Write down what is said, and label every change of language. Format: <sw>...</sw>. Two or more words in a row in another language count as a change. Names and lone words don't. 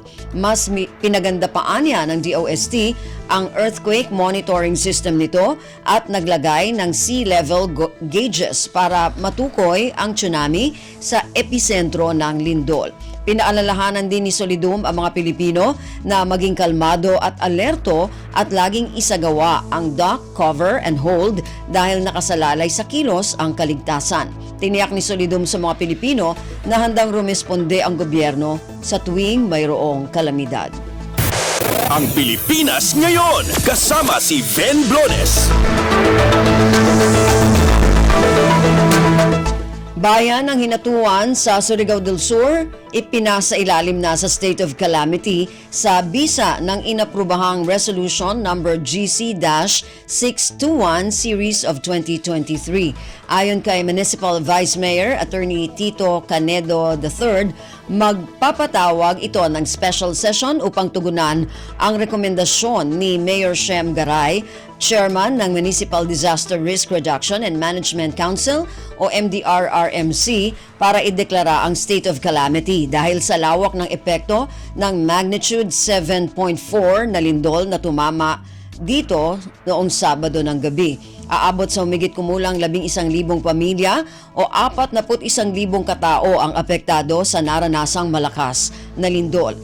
<tl>Mas pinaganda pa niya ng DOST ang earthquake monitoring system nito at naglagay ng sea level gauges para matukoy ang tsunami sa episentro ng lindol. Pinaalalahanan din ni Solidum ang mga Pilipino na maging kalmado at alerto at laging isagawa ang</tl> <en>dock, cover and hold</en> <tl>dahil nakasalalay sa kilos ang kaligtasan. Tiniyak ni Solidum sa mga Pilipino na handang rumesponde ang gobyerno sa tuwing mayroong kalamidad. Ang Pilipinas ngayon, kasama si Ben Blones. Bayan ng Hinatuan sa Surigao del Sur, ipinasa ilalim na sa</tl> <en>state of calamity</en> <tl>sa bisa ng inaprubahang Resolution number GC-621 Series of 2023. Ayon kay Municipal Vice Mayor Attorney Tito Canedo III, magpapatawag ito ng</tl> <en>special session</en> <tl>upang tugunan ang rekomendasyon ni Mayor Shem Garay, Chairman ng Municipal Disaster Risk Reduction and Management Council o MDRRMC para ideklara ang</tl> <en>state of calamity</en> <tl>dahil sa lawak ng epekto ng magnitude 7.4 na lindol na tumama dito noong Sabado ng gabi. Aabot sa humigit kumulang 11,000 pamilya o 41,000 katao ang apektado sa naranasang malakas na lindol.</tl>